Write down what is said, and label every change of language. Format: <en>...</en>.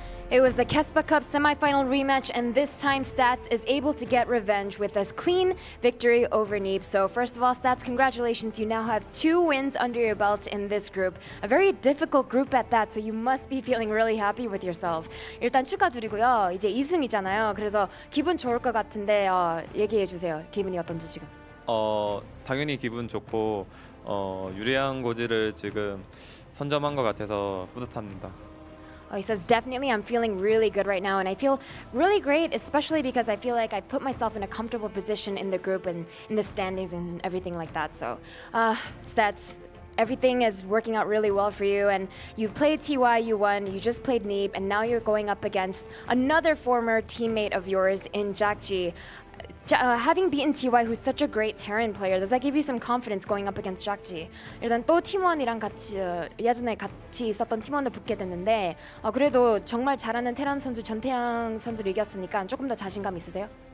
<en>It was the Kespa Cup semifinal rematch, and this time Stats is able to get revenge with a clean victory over Neeb. So first of all, Stats, congratulations. You now have 2 wins under your belt in this group. A very difficult group at that, so you must be feeling really happy with yourself.</en> <ko>일단 축하드리고요. 이제 2승이잖아요. 그래서 기분 좋을 것 같은데 얘기해 주세요. 기분이 어떤지 지금. 당연히 기분 좋고 유리한 고지를 지금 선점한 것 같아서 뿌듯합니다.</ko> <en>He says, definitely, I'm feeling really good right now, and I feel really great, especially because I feel like I've put myself in a comfortable position in the group and in the standings and everything like that. So, Stats, everything is working out really well for you, and you've played TY, you won, you just played Neeb, and now you're going up against another former teammate of yours in Jackji. Having beaten TY, who's such a great Terran player, does that give you some confidence going up against Jackji?</en> <ko>일단 또 팀원이랑 같이 예전에 같이 있었던 팀원을 붙게 됐는데 그래도 정말 잘하는 테란 선수 전태양 선수를 이겼으니까 조금 더 자신감 있으세요?</ko>